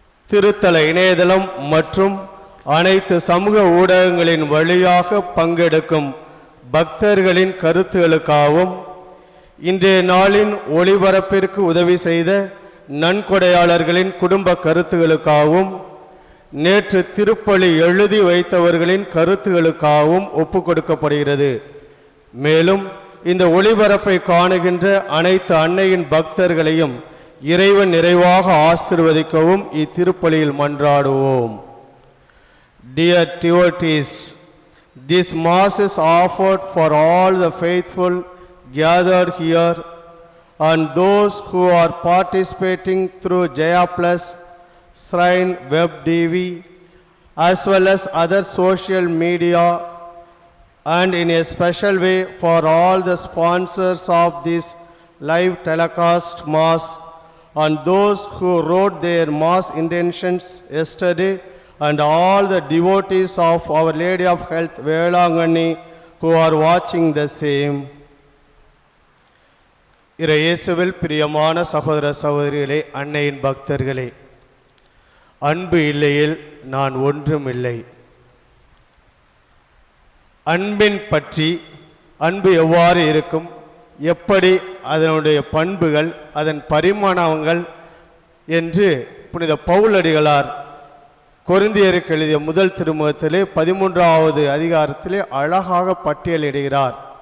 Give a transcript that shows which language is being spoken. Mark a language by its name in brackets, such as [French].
[Tamil] திருத்தல இணையதளம் மற்றும் அனைத்து சமூக ஊடகங்களின் வழியாக பங்கெடுக்கும் பக்தர்களின் கருத்துகளுக்காகவும் இன்றைய நாளின் ஒளிபரப்பிற்கு உதவி செய்த நன்கொடையாளர்களின் குடும்ப கருத்துகளுக்காகவும் நேற்று திருப்பலி எழுதி வைத்தவர்களின் கருத்துகளுக்காகவும் ஒப்பு கொடுக்கப்படுகிறது. மேலும் இந்த ஒளிபரப்பை காணுகின்ற அனைத்து அன்னையின் பக்தர்களையும் இறைவன் நிறைவாக ஆசீர்வதிக்கவும் இத்திருப்பலியில் மன்றாடுவோம். [English] Dear devotees, this mass is offered for all the faithful gathered here and those who are participating through Jaya Plus, Shrine Web TV, as well as other social media, and in a special way for all the sponsors of this live telecast mass and those who wrote their mass intentions yesterday, and all the devotees of Our Lady of Health Velangani who are watching the same. [Tamil] இயேசுவில் பிரியமான சகோதர சகோதரிகளே, அன்னையின் பக்தர்களே, அன்பு இல்லையில் நான் ஒன்றும் இல்லை. அன்பின் பற்றி, அன்பு எவ்வாறு இருக்கும், எப்படி அதனுடைய பண்புகள், அதன் பரிமாணங்கள் என்று புனித பவுலடிகளார் கொரிந்தியருக்கு எழுதிய முதல் திருமுகத்திலே 13வது அதிகாரத்திலே அழகாக பட்டியலிடுகிறார்.